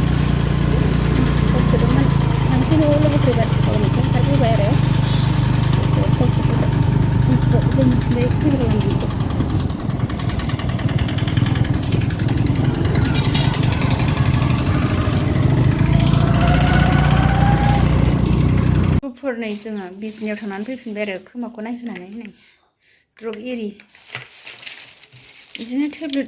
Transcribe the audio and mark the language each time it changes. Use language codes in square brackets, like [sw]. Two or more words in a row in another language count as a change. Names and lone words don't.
[id] Masih mau lebih privat kalau mungkin tapi bayar ya. Itu sendiri itu gitu. [brx] फोरनै जोङो बिजनियाव थांनानै फैफिनबाय आरो खोमाखौ नायहोनानै नै ड्रप एरि बिदिनो टेब्लेट